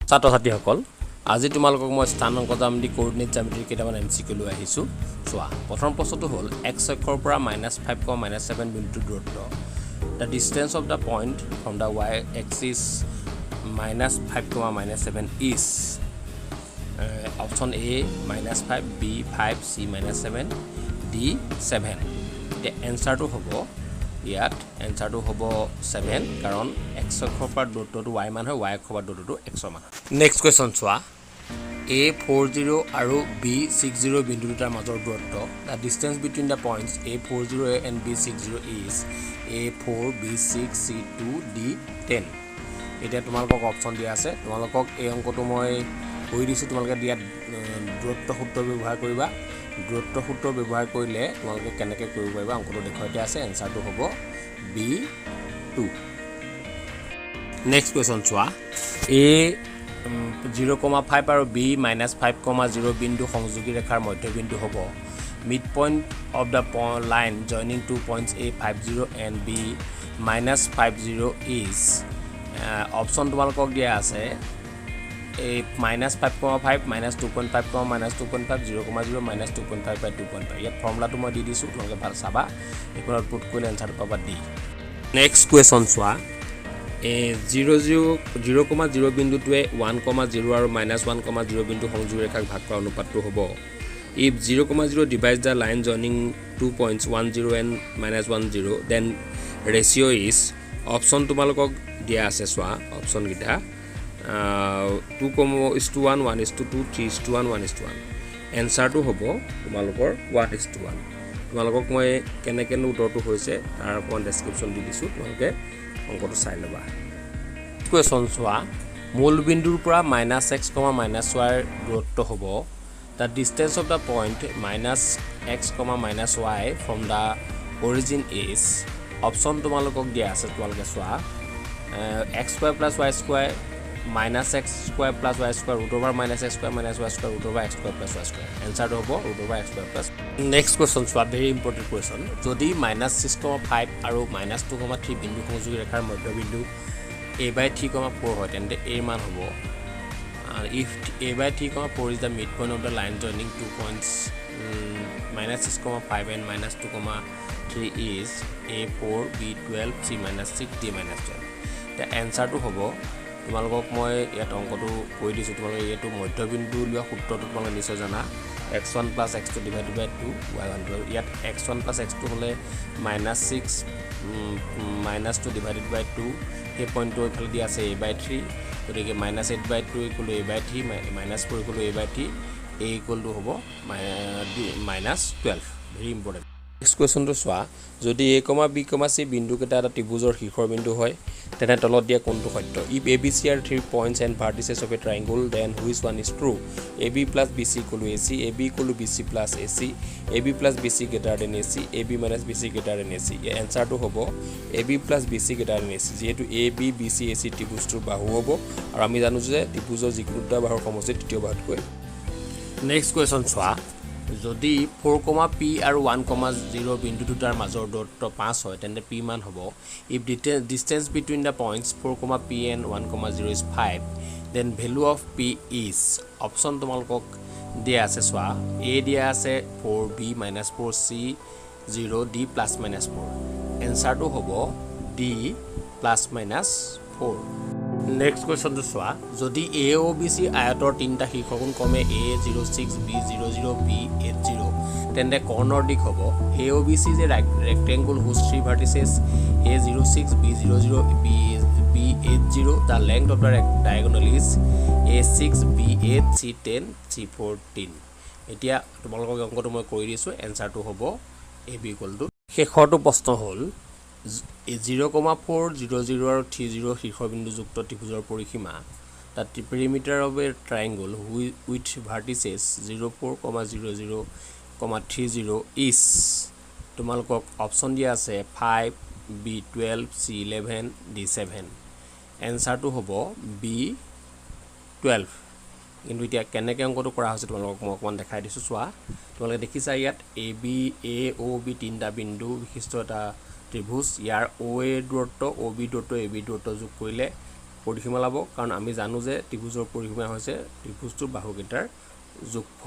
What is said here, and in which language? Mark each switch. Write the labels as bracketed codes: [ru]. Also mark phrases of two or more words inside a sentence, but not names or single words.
[as] ছাত্ৰ-ছাত্ৰীসকল আজি তোমালোকক মই স্থানাংক জ্যামিতি কোঅৰ্ডিনেট জ্যামিতিৰ কেইটামান MCQ লৈ আহিছোঁ চোৱা প্ৰথম প্ৰশ্নটো হ'ল x অক্ষৰ পৰা -5, -7 বিন্দুৰ দূৰত্ব [en] the distance of the point from the y axis -5, -7 is option A -5 B 5 C -7 D [as] 7 [en] the answer to [as] হ'ব ইয়াত এনসাৰটো হ'ব 7 কাৰণ x অক্ষৰ পৰা দূৰত্বটো y মান হয় y অক্ষৰ পৰা দূৰত্বটো x মান হয় [en] next question [as] চোৱা A40 আৰু B60 বিন্দু দুটাৰ মাজৰ দূৰত্ব [en] the distance between the points A40 and B60 is A4 B6 C2 D10 [as] এটা তোমালোকক অপচন দিয়া আছে তোমালোকক এই অংকটো মই কৈ দিছো তোমালোকে দিয়া দূৰত্ব সূত্ৰ ব্যৱহাৰ কৰিবা দূৰত্ব সূত্ৰ ব্যৱহাৰ কৰিলে তোমালোকে কেনেকৈ কৰিব পাৰিবা অংকটো দেখুৱাইতে আছে এনসাৰটো হ'ব B2 [en] next question [as] চোৱা A 0,5 আৰু B -5,0 বিন্দু সংযোগী ৰেখাৰ মধ্যবিন্দু হ'ব [en] midpoint of the line joining two points A50 and B -50 is [as] option তোমালোকক দিয়া আছে A -5,5 -2.5, -2.5 0,0 -2.5 by 2.5 ইয়াত ফৰ্মুলাটো মই দি দিছোঁ তোমালোকে ভাল চাবা এইখনত পুট কৰিলে এনসাৰটো পাবা D [en] next question [as] চোৱা A 0,0 বিন্দুটোৱে 1,0 আৰু -1,0 বিন্দু সংযোগ ৰেখাক ভাগ কৰা অনুপাতটো হ'ব [en] if 0,0 divides the line joining 2 points 10 and -10 then ratio is option [as] তোমালোকক দিয়া আছে চোৱা অপচন গিটা 2:1 1:2 3:1 1:1 এনসাৰটো হ'ব তোমালোকৰ 1:1 তোমালোকক মই কেনেকৈ উত্তৰটো হৈছে তাৰ ওপৰত ডেসক্ৰিপচন দি দিছোঁ তোমালোকে অংকটো চাই ল'বা কুৱেশ্যন চোৱা মূল বিন্দুৰ পৰা -x, -y দূৰত্ব হ'ব [en] the distance of the point -x, -y from the origin is option [as] তোমালোকক দিয়া আছে তোমালোকে চোৱা x² + y² -x² + y² -x² - y² x² + y² এনসাৰটো হ'ব x²+। [en] next question [as] চোৱা [en] very important question [as] যদি -6,5 আৰু -2,3 বিন্দু সংযোগী ৰেখাৰ মধ্যবিন্দু A/3,4 হয় তেন্তে A মান হ'ব [en] if A/3,4 is the midpoint of the line joining 2 points -6,5 and -2,3 is A4 B12 C -6 D -12 the answer to [as] হ'ব তোমালোকক মই ইয়াত অংকটো কৈ দিছোঁ তোমালোকে এইটো মধ্যবিন্দু লোৱা সূত্ৰটো তোমালোকে নিশ্চয় জানা x1 + x2 / 2 y1 ইয়াত x1 + x2 হ'লে -6 -2 / 2 এই পইণ্টটো এইফালে দিয়া আছে A/3 গতিকে -8/2 = A/3 -4 = A/3 A = হ'ব -12 [en] very important next question [as] চোৱা যদি A, B, C বিন্দুকেইটা এটা ত্ৰিভুজৰ শীৰ্ষৰ বিন্দু হয় তেনে তলত দিয়া কোনটো সত্য [en] if ABC are 3 points and vertices of a triangle then which one is true AB + BC = AC AB = BC + AC AB + BC greater than AC AB - BC greater than AC [as] এই এনসাৰটো হ'ব [en] AB + BC greater than AC [as] যেহেতু AB BC AC ত্ৰিভুজটোৰ বাহু হ'ব আৰু আমি জানো যে ত্ৰিভুজৰ যিকোনো দুটা বাহুৰ সমষ্টি তৃতীয় বাহুতকৈ [en] next question [as] চোৱা যদি 4,P আৰু 1,0 বিন্দু দুটাৰ মাজৰ দূৰত্ব 5 হয় তেন্তে P মান হ'ব [en] if distance between the points 4,P and 1,0 is 5 then value of P is option [as] তোমালোকক দিয়া আছে চোৱা A দিয়া আছে 4B -4 C 0 D +-4 এনসাৰটো হ'ব D +-4 [en] next question [as] চোৱা যদি AOBC আয়তৰ তিনিটা শীৰ্ষকোণ ক্ৰমে A06 B00 B80 তেন্তে কৰ্ণৰ দিশ হ'ব AOBC is [en] a rectangle whose three vertices A06 B00 B80 the length of the diagonal is A6 [as] B8 C10 C14 এতিয়া তোমালোকক অংকটো মই কৈ দিছোঁ এনসাৰটো হ'ব AB = শেষৰটো প্ৰশ্ন হ'ল 0,4 0,0 আৰু 30 শীৰ্ষবিন্দুযুক্ত ত্ৰিভুজৰ পৰিসীমা [en] that the perimeter of a triangle with vertices 0,4, 0,0, 30 is [as] তোমালোকক অপচন দিয়া আছে 5 B12 C11 D7 এনসাৰটো হ'ব B12 কিন্তু এতিয়া কেনেকৈ অংকটো কৰা হৈছে তোমালোকক মই অকণমান দেখাই দিছোঁ চোৱা তোমালোকে দেখিছা ইয়াত AOB তিনিটা বিন্দু বিশিষ্ট এটা ত্ৰিভুজ ইয়াৰ OA দূৰত্ব OB দূৰত্ব AB দূৰত্ব যোগ কৰিলে পৰিসীমা ল'ব, কাৰণ আমি জানো যে ত্ৰিভুজৰ পৰিসীমা হৈছে ত্ৰিভুজটোৰ বাহুকেইটাৰ যোগফল।